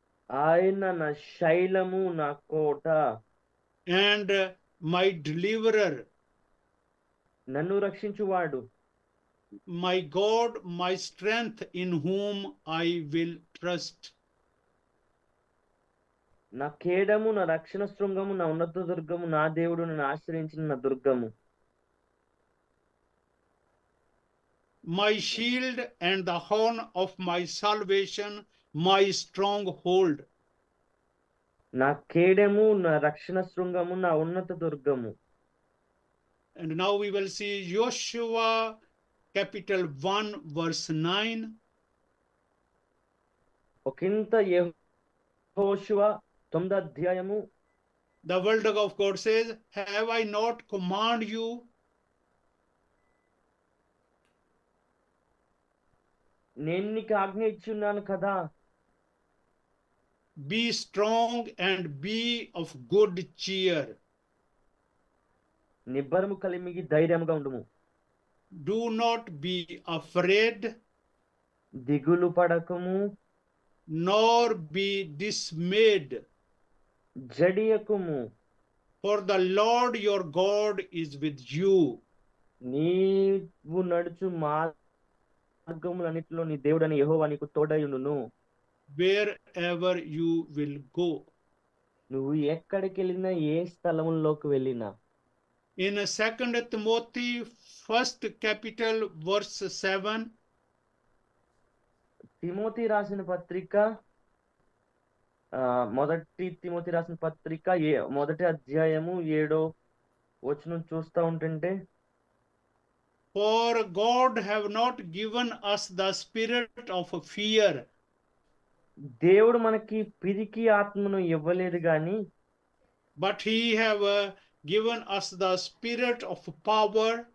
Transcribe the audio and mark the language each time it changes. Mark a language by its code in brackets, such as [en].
[te] ఆయన నా శైలము, నా కోట. [en] And my deliverer. [te] నన్ను రక్షించువాడు. [en] My God, my strength, in whom I will trust. [te] నా కేడము, నా రక్షణ శృంగము, నా ఉన్నత దుర్గము, నా దేవుడు నన్ను ఆశ్రయించిన నా దుర్గము. [en] My shield and the horn of my salvation, my stronghold. [te] నా కేడము, నా రక్షణ శృంగము, నా ఉన్నత దుర్గము. [en] And now we will see Joshua capital 1 verse 9. [te] ఒకంత యెహోషువ 9వ అధ్యాయము. [en] The word of God says, have I not commanded you? [te] నేను నీకు ఆజ్ఞ ఇచ్చున్నాను కదా. [en] Be strong and be of good cheer. [te] నిబ్బరము కలిగి ధైర్యముగా ఉండుము. [en] Do not be afraid, [te] దిగులు పడకము, [en] nor be dismayed. [te] జడియకుము, [en] For the Lord your God is with you. [te] నీవు నడుచు మార్గములన్నిటిలో నీ దేవుడని యెహోవా నీకు తోడయుండును. [en] Wherever you will go. [te] నువ్వు ఎక్కడికి వెళ్ళినా, ఏ స్థలములోకి వెళ్ళినా. [en] In 2 Timothy 1st capital verse 7. [te] Timothy రాసిన పత్రిక, మొదటి తిమోతి రాసిన పత్రిక 1వ అధ్యాయము 7వ వచనం చూస్తా ఉంటుంటే, [en] For God have not given us the spirit of fear. [te] దేవుడు మనకి పిరికి ఆత్మను ఇవ్వలేదు గాని, [en] but he have given us the spirit of power.